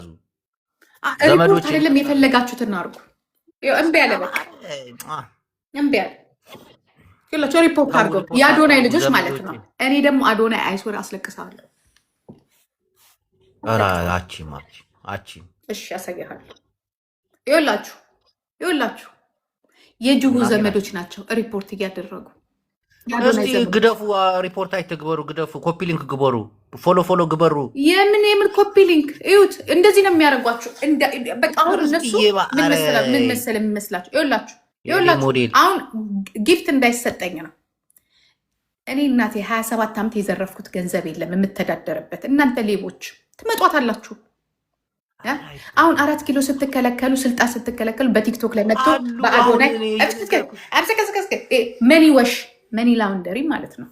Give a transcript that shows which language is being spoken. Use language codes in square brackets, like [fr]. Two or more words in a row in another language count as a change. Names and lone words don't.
[am] ሪፖርት አይደለም የፈለጋችሁትን አድርጉ። እምቢ አለ፣ በቃ እምቢ አለ። ይኸውላችሁ ሪፖርት አድርገው የአዶናይ ልጆች ማለት ነው። እኔ ደግሞ አዶናይ አይሶር አስለቅሳለሁ። አቺም እሺ ያሳያለሁ። ይኸውላችሁ የጅቡ ዘመዶች ናቸው ሪፖርት እያደረጉ። [ti] ግደፉ፣ ሪፖርት አይተግበሩ፣ ግደፉ፣ [en] copy link [ti] ግበሩ፣ ፎሎ ግበሩ። [am] የምን [en] copy link? [am] እዩት፣ እንደዚህ ነው የሚያደርጓችሁ። በቃ አሁን እነሱ ምን መሰለ የሚመስላችሁ? ይኸውላችሁ አሁን ጊፍት እንዳይሰጠኝ ነው። እኔ እናቴ 27 ዓመት የዘረፍኩት ገንዘብ የለም የምተዳደርበት። እናንተ ሌቦች ትመጧታላችሁ። አሁን 4 ኪሎ ስትከለከሉ፣ ስልጣን ስትከለከሉ በቲክቶክ ላይ መጥቶ በአዶናይ [en] money wash money laundry [am] ማለት ነው።